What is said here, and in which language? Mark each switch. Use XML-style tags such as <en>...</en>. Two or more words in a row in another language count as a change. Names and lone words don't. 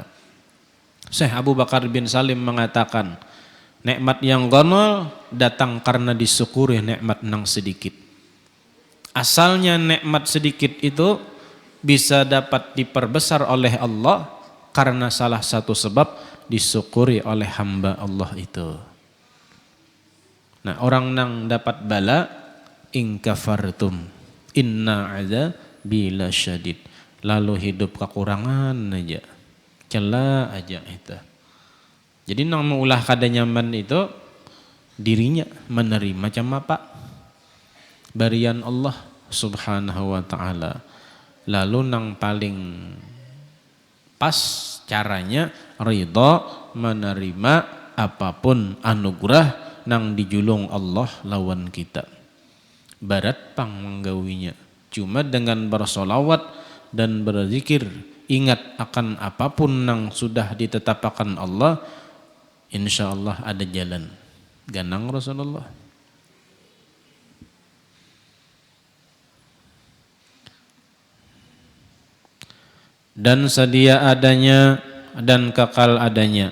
<bjn>Syekh Abu Bakar bin Salim mengatakan, nikmat yang gonol datang karena disyukuri nikmat nang sedikit.</bjn> <id>Asalnya nikmat sedikit itu bisa dapat diperbesar oleh Allah karena salah satu sebab disyukuri oleh hamba Allah itu.</id> <bjn>Nah orang nang dapat bala,</bjn> <ar>إن كفرتم إن عذابي لشديد,</ar> <bjn>lalu hidup kekurangan aja, celah aja itu. Jadi nang mengulah kada nyaman itu dirinya menerima macam apa barian</bjn> <ar>الله سبحانه وتعالى.</ar> <bjn>Lalu nang paling pas caranya ridha menerima apapun anugerah nang dijulung Allah lawan kita. Barat pang menggawinya.</bjn> <id>Cuma dengan bersolawat dan berzikir, ingat akan apapun yang sudah ditetapkan Allah,</id> <ar>إن شاء الله</ar> <id>ada jalan.</id> <bjn>Ganang Rasulullah.</bjn> <id>Dan sedia adanya dan kekal adanya.</id>